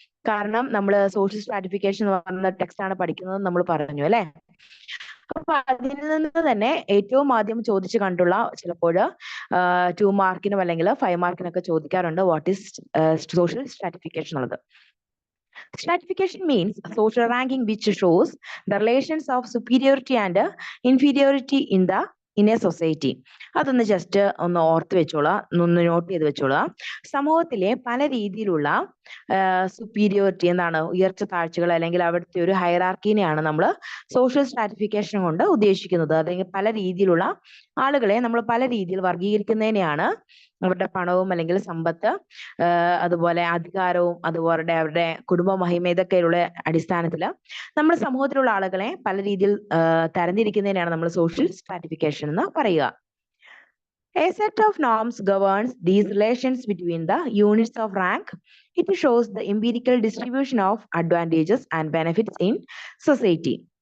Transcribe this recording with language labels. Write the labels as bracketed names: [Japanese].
[Malayalam] കാരണം നമ്മൾ social stratification എന്ന് പറയുന്ന ടെക്സ്റ്റ് ആണ് പഠിക്കുന്നത് നമ്മൾ പറഞ്ഞു അല്ലെ? അപ്പൊ അതിൽ നിന്ന് തന്നെ ഏറ്റവും ആദ്യം ചോദിച്ചു കണ്ടുള്ള ചിലപ്പോൾ 2 മാർക്കിനും അല്ലെങ്കിൽ 5 മാർക്കിനൊക്കെ ചോദിക്കാറുണ്ട് [English] what is social stratification [Malayalam] എന്നുള്ളത്. [English] Stratification means social ranking which shows the relations of superiority and inferiority in a society. [Malayalam] അതൊന്ന് ജസ്റ്റ് ഒന്ന് ഓർത്ത് വെച്ചോളാം, ഒന്ന് നോട്ട് ചെയ്ത് വെച്ചോളാം. സമൂഹത്തിലെ പല രീതിയിലുള്ള സുപ്പീരിയോറിറ്റി, എന്താണ് ഉയർച്ച താഴ്ചകൾ, അല്ലെങ്കിൽ അവിടുത്തെ ഒരു ഹൈറാർക്കിനെയാണ് നമ്മൾ സോഷ്യൽ സ്ട്രാറ്റിഫിക്കേഷൻ കൊണ്ട് ഉദ്ദേശിക്കുന്നത്. അല്ലെങ്കിൽ പല രീതിയിലുള്ള ആളുകളെ നമ്മൾ പല രീതിയിൽ വർഗീകരിക്കുന്നതിനെയാണ് അവരുടെ പണവും അല്ലെങ്കിൽ സമ്പത്ത്, അതുപോലെ അധികാരവും, അതുപോലെ അവരുടെ കുടുംബ മഹിമ, ഇതൊക്കെയുള്ള അടിസ്ഥാനത്തിൽ നമ്മുടെ സമൂഹത്തിലുള്ള ആളുകളെ പല രീതിയിൽ തരംതിരിക്കുന്നതിനാണ് നമ്മൾ സോഷ്യൽ സ്ട്രാറ്റിഫിക്കേഷൻ എന്ന് പറയുക. [English] A set of norms governs these relations between the units of rank. It shows the empirical distribution of advantages and benefits in society.